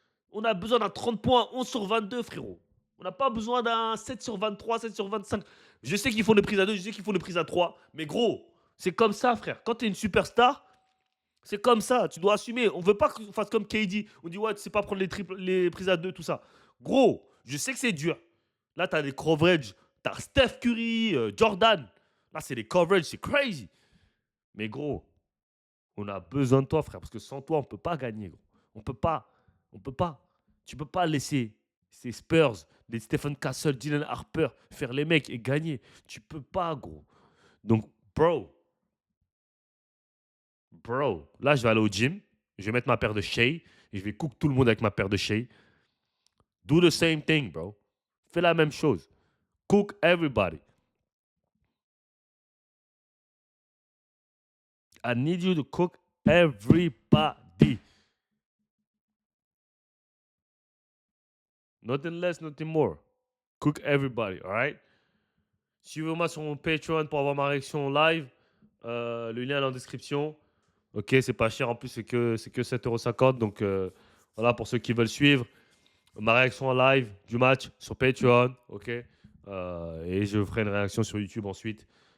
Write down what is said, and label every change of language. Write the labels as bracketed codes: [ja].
[fr] On a besoin d'un 30 points, 11 sur 22, frérot. On n'a pas besoin d'un 7 sur 23, 7 sur 25. Je sais qu'ils font des prises à 2, je sais qu'ils font des prises à 3. Mais gros, c'est comme ça, frère. Quand tu es une superstar, c'est comme ça. Tu dois assumer. On veut pas qu'on fasse comme KD. On dit, ouais, tu sais pas prendre les prises à 2, tout ça. Gros, je sais que c'est dur. Là, tu as des coverages. Tu as Steph Curry, Jordan. Là, c'est des coverages, c'est crazy. Mais gros, on a besoin de toi, frère. Parce que sans toi, on ne peut pas gagner, gros. On peut pas. On peut pas. Tu peux pas laisser ces Spurs, des Stephen Castle, Dylan Harper faire les mecs et gagner. Tu peux pas, gros. Donc, bro, là, je vais aller au gym. Je vais mettre ma paire de Shea et je vais cook tout le monde avec ma paire de Shea. [en] Do the same thing, bro. [fr] Fais la même chose. [en] Cook everybody. I need you to cook everybody. Nothing less, nothing more. Cook everybody, all right? [fr] Suivez-moi sur mon Patreon pour avoir ma réaction live. Le lien est en description. Ok, c'est pas cher en plus, c'est que 7,50 €. Donc voilà, pour ceux qui veulent suivre ma réaction en live du match sur Patreon. Ok. Et je ferai une réaction sur YouTube ensuite.